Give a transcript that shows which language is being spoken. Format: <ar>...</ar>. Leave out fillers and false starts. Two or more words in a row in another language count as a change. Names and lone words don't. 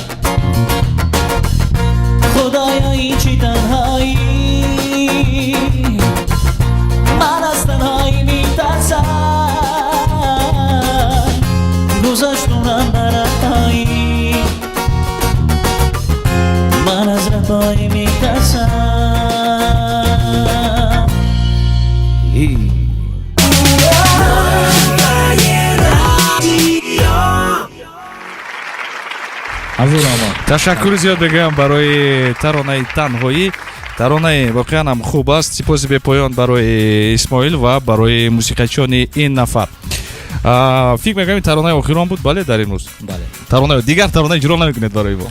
<fa>خدایا این چی تنهایی من از تنهایی میترسم گذشت عمرم بر رهایی من از رهایی میترسم</fa> <tg>ташаккури зиёд мегӯям барои таронаи танҳоӣ таронаи воқеан ҳам хуб аст сипоси бепоён барои исмоил ва барои мусиқачиёни ин нафар фикр мекунам ин таронаи охирон буд бале дар имрӯз дигар тарона иҷро намекунед барои мо</tg>